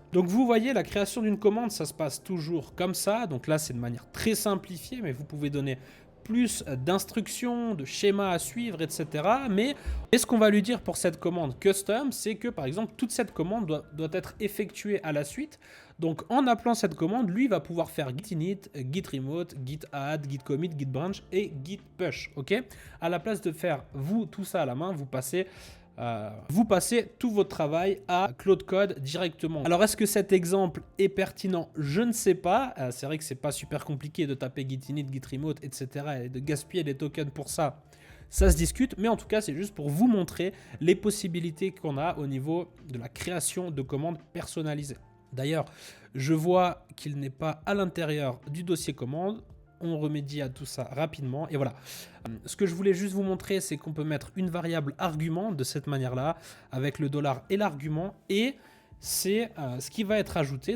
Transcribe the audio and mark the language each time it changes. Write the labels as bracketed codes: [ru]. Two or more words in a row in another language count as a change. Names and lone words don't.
[fr] Donc vous voyez, la création d'une commande, ça se passe toujours comme ça. Donc là, c'est de manière très simplifiée, mais vous pouvez donner plus d'instructions, de schémas à suivre, etc. Mais ce qu'on va lui dire pour cette commande custom, c'est que par exemple, toute cette commande doit être effectuée à la suite. Donc en appelant cette commande, lui va pouvoir faire git init, git remote, git add, git commit, git branch et git push. Ok, à la place de faire vous tout ça à la main, vous passez tout votre travail à Claude Code directement. Alors, est-ce que cet exemple est pertinent? Je ne sais pas. C'est vrai que c'est pas super compliqué de taper git init, git remote, etc. et de gaspiller des tokens pour ça. Ça se discute, mais en tout cas, c'est juste pour vous montrer les possibilités qu'on a au niveau de la création de commandes personnalisées. D'ailleurs, je vois qu'il n'est pas à l'intérieur du dossier commande. On remédie à tout ça rapidement et voilà. Ce que je voulais juste vous montrer, c'est qu'on peut mettre une variable argument de cette manière-là avec le dollar et l'argument et c'est ce qui va être ajouté.